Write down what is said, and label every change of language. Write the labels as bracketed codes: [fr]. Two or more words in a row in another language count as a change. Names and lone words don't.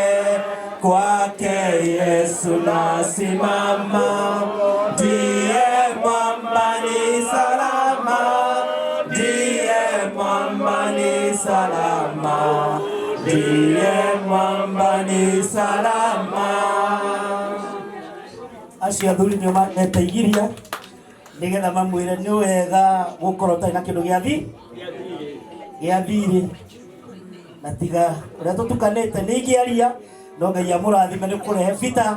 [sw] Kwake Yesu nasimama, ndiye mwamba ni salama, ndiye mwamba ni salama, ndiye mwamba ni salama. [ki] Acio athuri nĩo mateithiria nĩgetha mamwĩre nĩ wega gũkorwo ũtarĩ na kĩndũ gĩa thirĩ, na tiga ũrĩa tũtukanĩte nĩ ingĩaria, no Ngai amũrathime nĩ kũrehe bita.